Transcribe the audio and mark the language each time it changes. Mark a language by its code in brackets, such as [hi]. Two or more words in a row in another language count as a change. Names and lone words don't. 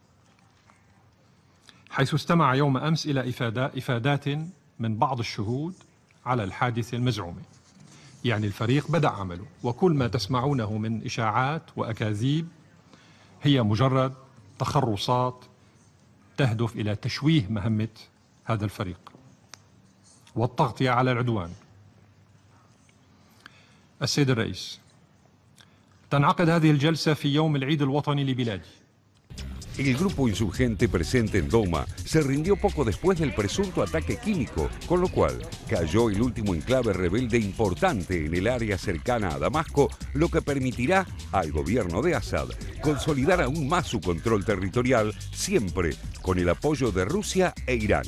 [ar] حيث استمع يوم أمس إلى إفادات من بعض الشهود على الحادثة المزعومة، يعني الفريق بدأ عمله، وكل ما تسمعونه من إشاعات وأكاذيب هي مجرد تخرصات تهدف إلى تشويه مهمة هذا الفريق والتغطية على العدوان. السيد الرئيس، تنعقد هذه الجلسة في يوم العيد الوطني لبلادي. [es] El grupo insurgente presente en Doma se rindió poco después del presunto ataque químico, con lo cual cayó el último enclave rebelde importante en el área cercana a Damasco, lo que permitirá al gobierno de Assad consolidar aún más su control territorial, siempre con el apoyo de Rusia e Irán.